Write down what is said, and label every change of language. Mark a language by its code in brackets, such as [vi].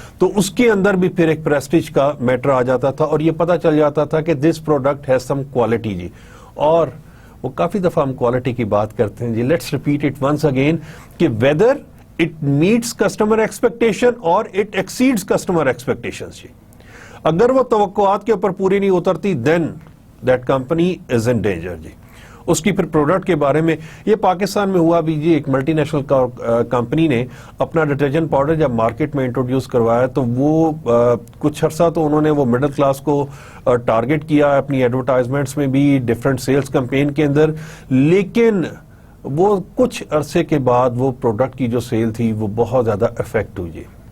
[ur] تو اس کے اندر بھی پھر ایک پریسٹیج کا میٹر آ جاتا تھا اور یہ پتا چل جاتا تھا کہ [en] this product has some quality [ur] جی. اور وہ کافی دفعہ ہم کوالٹی کی بات کرتے ہیں جی, [en] let's repeat it once again [ur] کہ [en] whether it meets customer expectation [ur] اور اٹ ایکسیڈز کسٹمر ایکسپیکٹیشن جی. اگر وہ توقعات کے اوپر پوری نہیں اترتی دین [en] that company is in danger جی. [ur] اس کی پھر پروڈکٹ کے بارے میں یہ پاکستان میں ہوا بھی جی. ایک ملٹی نیشنل کمپنی نے اپنا ڈٹرجنٹ پاؤڈر جب مارکیٹ میں انٹروڈیوس کروایا تو وہ کچھ عرصہ تو انہوں نے وہ مڈل کلاس کو ٹارگٹ کیا اپنی ایڈورٹائزمنٹس میں بھی, ڈفرینٹ سیلز کمپین کے اندر, لیکن وہ کچھ عرصے کے بعد وہ پروڈکٹ کی جو سیل تھی وہ بہت زیادہ افیکٹ ہوئی جی.